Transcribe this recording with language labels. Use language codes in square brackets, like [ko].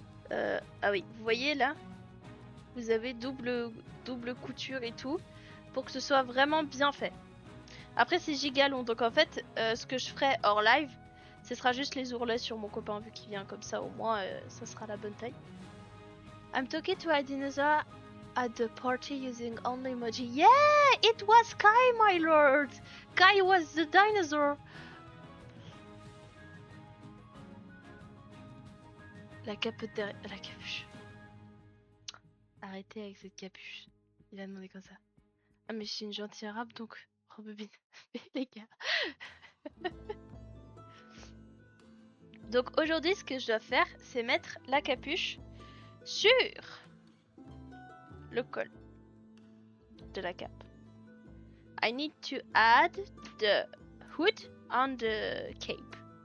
[fr] Ah oui, vous voyez là, vous avez double couture et tout pour que ce soit vraiment bien fait. Après c'est giga long, donc en fait ce que je ferai hors live, ce sera juste les ourlets sur mon copain vu qu'il vient comme ça, au moins ça sera la bonne taille. [en] I'm talking to a dinosaur at the party using only emoji. Yeah, it was Kai, my lord. Kai was the dinosaur. [fr] La capote derrière... La capuche. Arrêtez avec cette capuche. Il a demandé comme ça. Ah mais je suis une gentille arabe donc... Rebobine. Mais les gars. Donc aujourd'hui ce que je dois faire c'est mettre la capuche sur le col de la cape. [en] I need to add the hood on the cape.